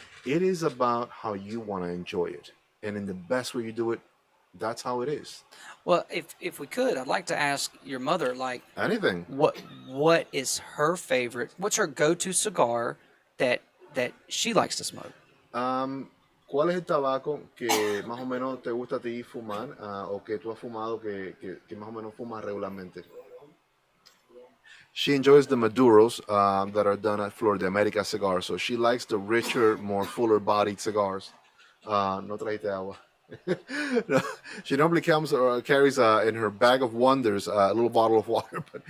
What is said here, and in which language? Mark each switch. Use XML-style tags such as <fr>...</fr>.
<en>It is about how you want to enjoy it. And in the best way you do it, that's how it is. Well, if we could, I'd like to ask your mother, like... Anything. What is her favorite? What's her go-to cigar that she likes to smoke?</en> <es>¿Cuál es el tabaco que más o menos te gusta a ti fumar o que tú has fumado que más o menos fumas regularmente?</es> <en>She enjoys the Maduros that are done at Flor de America Cigars. So she likes the richer, more fuller-bodied cigars.</en> <es>No trajiste agua.</es> <en>No, she normally carries in her bag of wonders a little bottle of water.</en>